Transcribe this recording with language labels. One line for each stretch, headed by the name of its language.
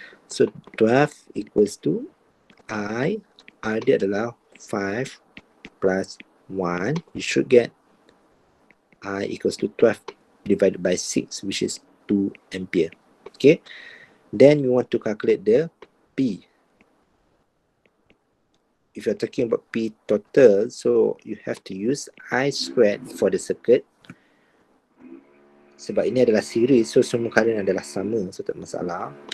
English: So 12 equals to I
Malay: dia adalah
English: 5 plus 1. You should get I equals to 12 divided by 6, which is 2 ampere. Okay. Then we want to calculate the P. If you're talking about P total, so you have to use I squared for the circuit.
Malay: Sebab ini adalah series, so semua current adalah sama, so tak masalah.